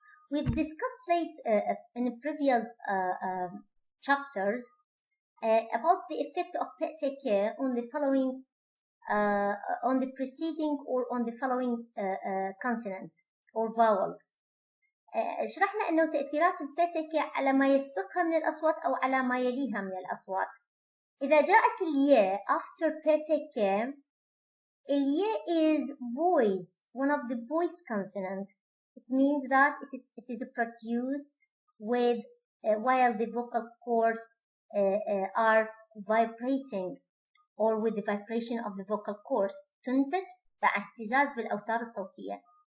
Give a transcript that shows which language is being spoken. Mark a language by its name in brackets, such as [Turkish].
[English] We've discussed in previous chapters about the effect of peteke on the following, on the preceding or on the following consonants or vowels. [Arabic] شرحنا أنه تأثيرات البتكة على ما يسبقها من الأصوات أو على ما يليها من الأصوات. إذا جاءت الياء [English] after peteke, الياء is voiced, one of the voiced consonants. It means that it is produced with while the vocal cords are vibrating, or with the vibration of the vocal cords. [Arabic] تنتج باهتزاز بالأوتار الصوتية.